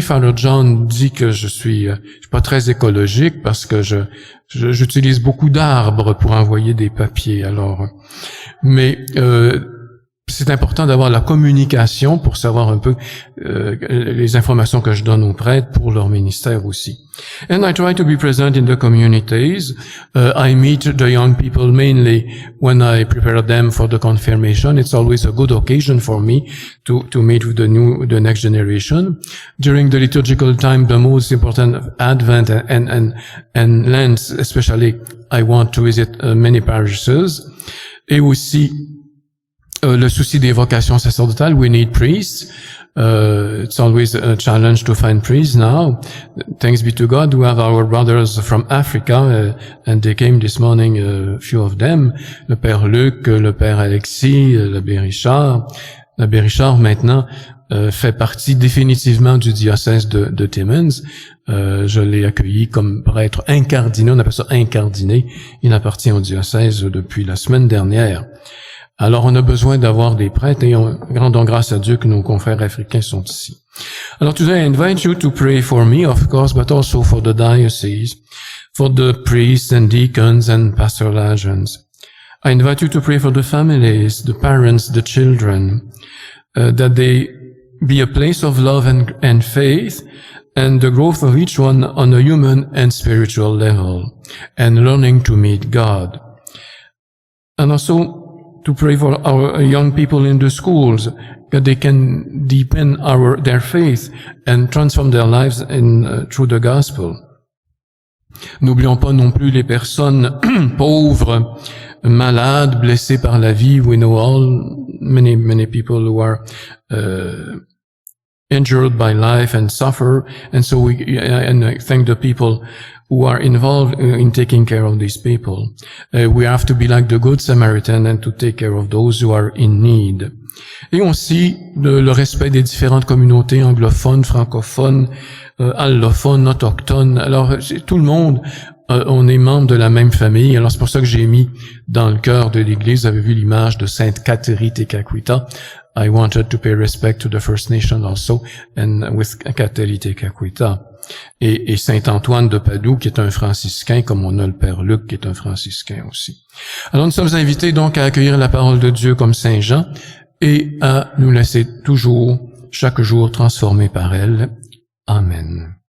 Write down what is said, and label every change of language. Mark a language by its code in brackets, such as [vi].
[fr] Father John dit que je suis pas très écologique parce que j'utilise beaucoup d'arbres pour envoyer des papiers. Alors, mais c'est important d'avoir la communication pour savoir un peu les informations que je donne aux prêtres pour leur ministère aussi. [en] And I try to be present in the communities. I meet the young people mainly when I prepare them for the confirmation. It's always a good occasion for me to meet with the next generation. During the liturgical time, the most important of Advent and Lent, especially, I want to visit many parishes. [fr] Et aussi, le souci des vocations sacerdotales, [en] we need priests. It's always a challenge to find priests now. Thanks be to God, we have our brothers from Africa, and they came this morning, a few of them. [fr] Le Père Luc, le Père Alexis, l'abbé Richard. L'abbé Richard, maintenant, fait partie définitivement du diocèse de Timmins. Je l'ai accueilli comme prêtre incardiné, on appelle ça incardiné. Il appartient au diocèse depuis la semaine dernière. Alors, on a besoin d'avoir des prêtres et rendons grâce à Dieu que nos confrères africains sont ici. [en] Alors, today I invite you to pray for me, of course, but also for the diocese, for the priests and deacons and pastoral agents. I invite you to pray for the families, the parents, the children, that they be a place of love and faith, and the growth of each one on a human and spiritual level, and learning to meet God. And also, to pray for our young people in the schools, that they can deepen their faith and transform their lives through the gospel. [fr] N'oublions pas non plus les personnes pauvres, malades, blessées par la vie. [en] We know many people who are injured by life and suffer, and so I thank the people who are involved in taking care of these people. We have to be like the Good Samaritan and to take care of those who are in need. [fr] Et aussi le respect des différentes communautés anglophones, francophones, allophones, autochtones. Alors tout le monde, on est membre de la même famille. Alors c'est pour ça que j'ai mis dans le cœur de l'Église, vous avez vu l'image de Sainte Catherine Tekakwitha. [en] I wanted to pay respect to the First Nation also, and with Catherine Tekakwitha. [fr] Et Saint Antoine de Padoue, qui est un franciscain, comme on a le Père Luc, qui est un franciscain aussi. Alors nous sommes invités donc à accueillir la parole de Dieu comme Saint Jean, et à nous laisser toujours, chaque jour, transformer par elle. Amen.